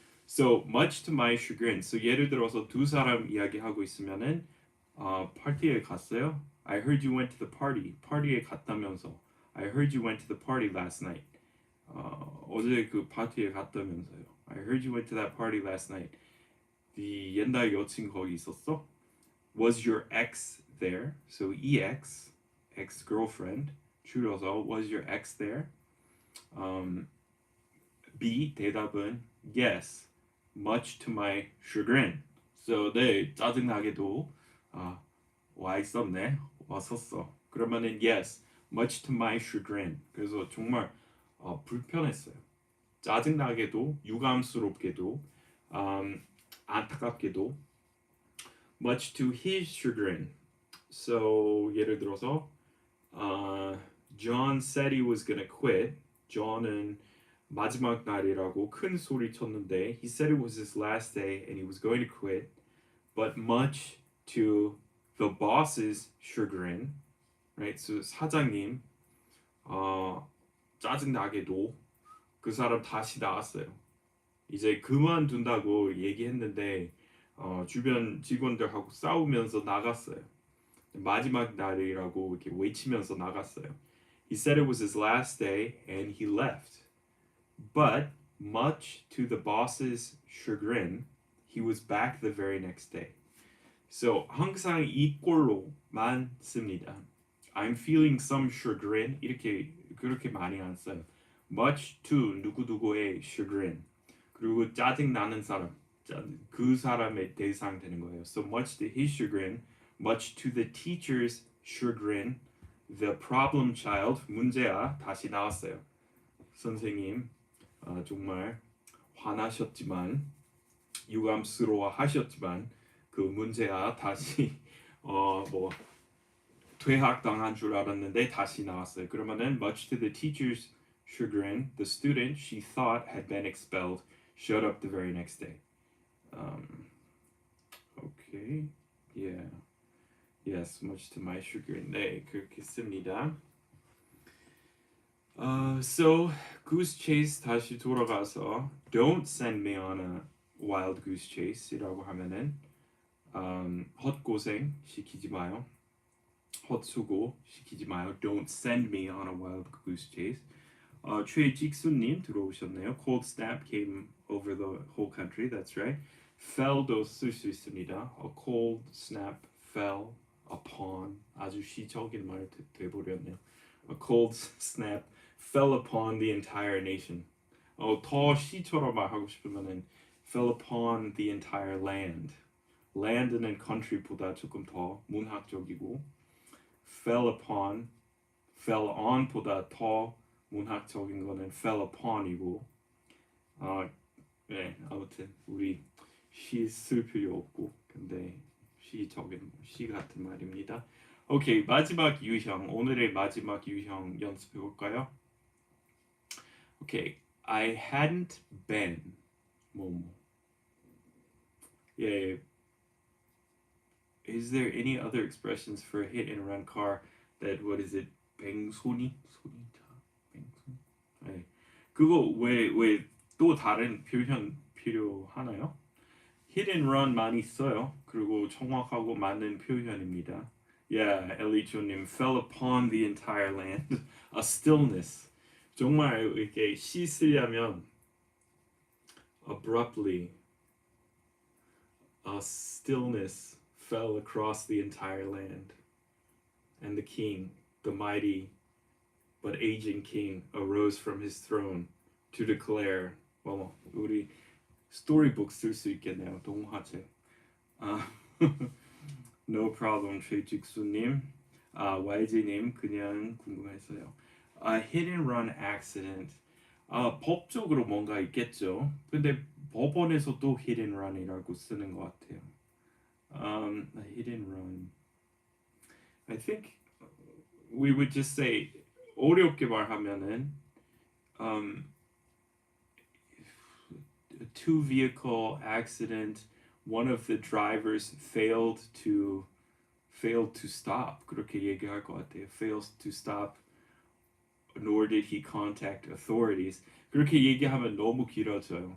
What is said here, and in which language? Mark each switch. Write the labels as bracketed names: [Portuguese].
[English] So much to my chagrin. [Korean] So 예를 들어서 두 사람 이야기하고 있으면은 파티에 갔어요. [English] I heard you went to the party. [Korean] 파티에 갔다면서. [English] I heard you went to the party last night. [Korean] 어제 그 파티에 갔다면서요. [English] I heard you went to that party last night. [Korean] 네 옛날 여친 거기 있었어? [English] Was your ex there? So ex, ex-girlfriend. [Korean] 줄여서 [English] was your ex there? B [Korean] 대답은 [English] yes, much to my chagrin. So 네 짜증나게도 와 있었네, 왔었어. [Korean] 그러면은 [English] yes, much to my chagrin. 그래서 정말 불편했어요. 짜증나게도, 유감스럽게도, 안타깝게도. Much to his chagrin. So [Korean] 예를 들어서 [English] John said he was gonna quit. John은 [Korean] 마지막 날이라고 큰 소리 쳤는데 [English] he said it was his last day and he was going to quit, but much to the boss's chagrin, right? [Korean] So 사장님 짜증나게도 그 사람 다시 나왔어요. 이제 그만둔다고 얘기했는데 주변 직원들하고 싸우면서 나갔어요. 마지막 날이라고 이렇게 외치면서 나갔어요. [English] He said it was his last day and he left. But much to the boss's chagrin, he was back the very next day. [Korean] So 항상 이 꼴로만 씁니다. [English] I'm feeling some chagrin [Korean] 이렇게 그렇게 많이 안 써요. [English] Much to [Korean] 누구누구의 [English] chagrin. [Korean] 그리고 짜증 나는 사람, 그 사람의 대상 되는 거예요. [English] So much to his chagrin, much to the teacher's chagrin, the problem child [Korean] 문제아 다시 나왔어요. 선생님 정말 화나셨지만 유감스러워하셨지만 그 문제아 다시 뭐 퇴학당한 줄 알았는데 다시 나왔어요. 그러면은 [English] much to the teacher's chagrin, the student she thought had been expelled showed up the very next day. Okay, yeah, yes, much to my chagrin. [Korean] 네, 그렇게 씁니다. [English] So goose chase [Korean] 다시 돌아가서 [English] don't send me on a wild goose chase이라고 [Korean] 하면은 헛고생 시키지 마요. 헛수고 시키지 마요. [English] Don't send me on a wild goose chase. [Korean] 최직수님 들어오셨네요. [English] Cold snap came over the whole country. That's right. [Korean] fell도 쓸 수 있습니다. [English] A cold snap fell upon [Korean] 아주 시적인 말 돼버렸네요. [English] A cold snap fell upon the entire nation. [Korean] 더 시처럼 말하고 싶으면은 [English] fell upon the entire land. [Korean] land는 country보다 조금 더 문학적이고 fell upon, fell on보다 더 문학적인 거는 fell upon이고 네, 아무튼 우리 시 쓸 필요 없고 근데 시적인 시 같은 말입니다. 오케이, 마지막 유형, 오늘의 마지막 유형 연습해 볼까요? [English] 오케이, I hadn't been 뭐뭐. [Korean] 예. [English] Is there any other expressions for a hit and run car that what is it? [Korean] 뱅소니? 소니차. 뱅소니. 네. 그거 왜 또 다른 표현 필요하나요? hit and run 많이 써요. 그리고 정확하고 맞는 표현입니다. [English] Yeah, 엘리조님 fell upon the entire land. A stillness. [Korean] 정말 이렇게 시 쓰려면 [English] abruptly a stillness fell across the entire land. And the king, the mighty but aging king, arose from his throne to declare. [Korean] 우리 스토리북 쓸 수 있겠네요. 동화책. [English] No problem, 최직수님. [Korean] YG님 그냥 궁금했어요. [English] Hit and run accident. [Korean] 법적으로 뭔가 있겠죠. 근데 법원에서도 hit and run이라고 쓰는 것 같아요. [English] Hit and run. I think we would just say [Korean] 어렵게 말하면은 [English] a two vehicle accident. One of the drivers failed to stop. [Korean] 그렇게 얘기할 것 같아요. [English] Fails to stop. Nor did he contact authorities. [Korean] 그렇게 얘기하면 너무 길어져요.